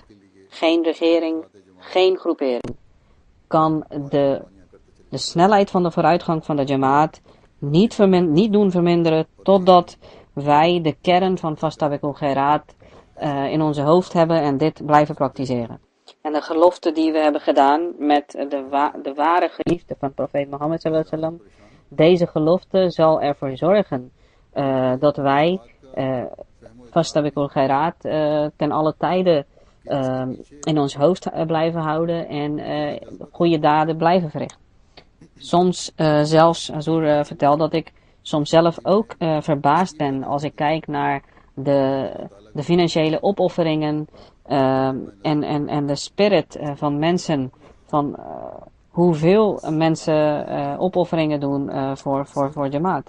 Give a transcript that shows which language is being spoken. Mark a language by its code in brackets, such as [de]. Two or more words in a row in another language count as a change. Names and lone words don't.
[nl] Geen regering, geen groepering kan de snelheid van de vooruitgang van de Jamaat niet doen verminderen totdat wij de kern van [ar] فاستبقوا الخيرات [nl] in onze hoofd hebben en dit blijven praktiseren. En de gelofte die we hebben gedaan met de ware geliefde van profeet Mohammed [ar] صلى الله عليه وسلم, [nl] deze gelofte zal ervoor zorgen dat wij [ar] فاستبقوا الخيرات [nl] ten alle tijde in ons hoofd blijven houden en goede daden blijven verrichten. Soms zelfs, Azur vertelt dat ik soms zelf ook verbaasd ben als ik kijk naar de financiële opofferingen en de spirit van mensen, van hoeveel mensen opofferingen doen voor Jamaat.